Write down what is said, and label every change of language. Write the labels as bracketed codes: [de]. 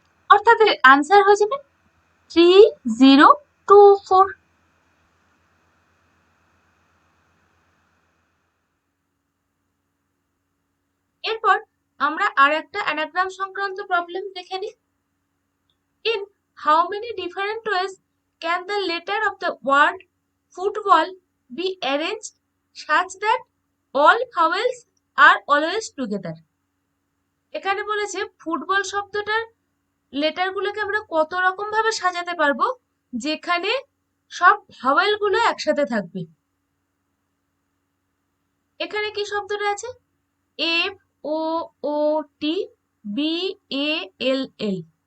[bn] অর্থাৎ এর আনসার হয়ে যাবে 3024। এরপর আমরা আর একটা অ্যানাগ্রাম সংক্রান্ত প্রবলেম দেখে নিই। [en] In how many different ways can the letter of the word football be arranged such that all vowels are always together? [bn] এখানে বলেছে ফুটবল শব্দটার লেটারগুলোকে আমরা কত রকম ভাবে সাজাতে পারবো যেখানে সব ভাওয়েল গুলো একসাথে থাকবে। এখানে কি শব্দটা আছে? F O O T B A L L.